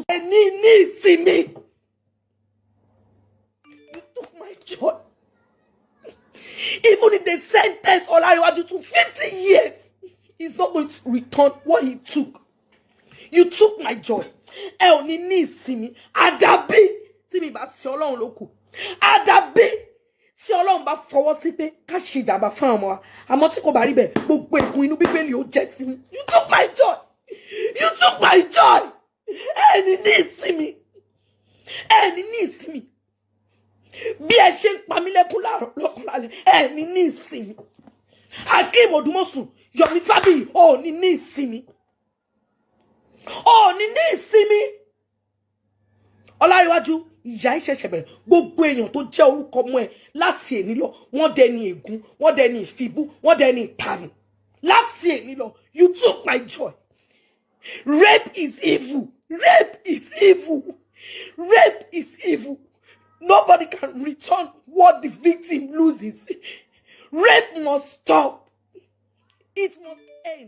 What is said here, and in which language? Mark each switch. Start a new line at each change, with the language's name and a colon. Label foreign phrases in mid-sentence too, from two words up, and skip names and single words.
English: See me. You took my joy. Even if they sentence Olariwaju to 50 years, he's not going to return what he took. You took my joy. See me.
Yoruba: Adabi.
English: See me, but
Yoruba: si Ọlọ́run ló kù. Adabi. Si Ọlọ́run bá fọwọ́ sí pé ká ṣe ìjàmbá fún ọmọ. Àmọ́ tí kò bá rí bẹ́ẹ̀, gbogbo ègún inú Bíbélì ó jẹ́ sí mi.
English: You took my joy. You took my joy. See me. See me.
Yoruba: Bí ẹ ṣe ń pa mí lẹ́kún lọ́kàn lálẹ́,
English: see me. Akim Odumosu, Yomi Fabi, see me. See me. Olariwaju,
Yoruba: ìyà ìṣẹ̀ṣẹ̀ bẹ̀rẹ̀. Gbogbo èèyàn tó jẹ́ orúkọ mọ́ ẹ láti èní lọ, wọ́n dẹni ègún, wọ́n dẹni ìfibú, wọ́n dẹni ìtànù.
English: Last year, you took my joy. Rape is evil. Rape is evil. Rape is evil. Nobody can return what the victim loses. Rape must stop. It must end.